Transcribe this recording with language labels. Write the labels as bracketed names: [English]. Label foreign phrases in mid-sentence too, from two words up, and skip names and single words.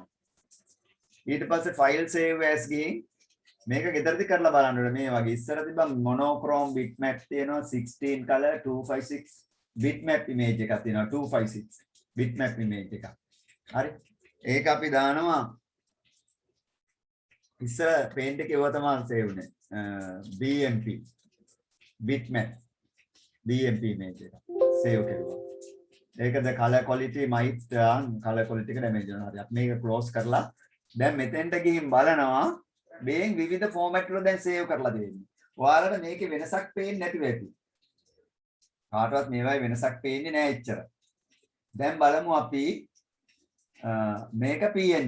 [Sinhala] ඊට පස්සේ [English] file save as [Sinhala] ගිහින් මේක ගෙදරදී කරලා බලන්න ඕනේ. මේ වගේ ඉස්සර තිබ්බ [English] monochrome bitmap [Sinhala] තියෙනවා [English] 16 color 256 bitmap image [Sinhala] එකක් තියෙනවා [English] 256 bitmap image [Sinhala] එකක්. හරි. ඒක අපි දානවා ඉස්සර paint එකේ ඒවා තමයි save උනේ. [English] BMP bitmap BMP image එක save කරුවා. ඒකද color quality might color quality එක damage [Sinhala] වෙනවා. හරි. අපි මේක close කරලා දැන් මෙතෙන්ට ගිහින් බලනවා මේන් විවිධ ෆෝමැට් වල දැන් සේව් කරලා දෙන්නේ. ඔයාලට මේකේ වෙනසක් පේන්නේ නැතිව ඇති. කාටවත් මේවයි වෙනසක් පේන්නේ නැහැ එච්චර. දැන් බලමු අපි මේක PNG.